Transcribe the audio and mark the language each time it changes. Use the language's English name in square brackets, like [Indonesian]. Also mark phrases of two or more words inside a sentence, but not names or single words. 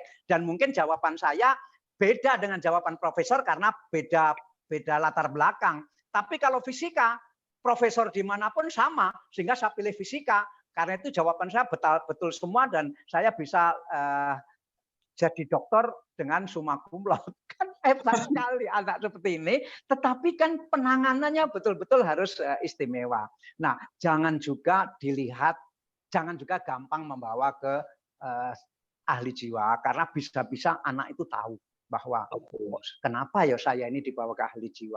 [Indonesian] Dan mungkin jawaban saya beda dengan jawaban profesor karena beda latar belakang. Tapi kalau fisika, profesor dimanapun sama, sehingga saya pilih fisika. Karena itu jawaban saya betul semua dan saya bisa jadi dokter dengan [Latin] summa cum laude. [Indonesian] Kan hebat sekali anak seperti ini, tetapi kan penanganannya betul-betul harus istimewa. Nah, jangan juga gampang membawa ke ahli jiwa, karena bisa-bisa anak itu tahu bahwa kenapa ya saya ini dibawa ke ahli jiwa.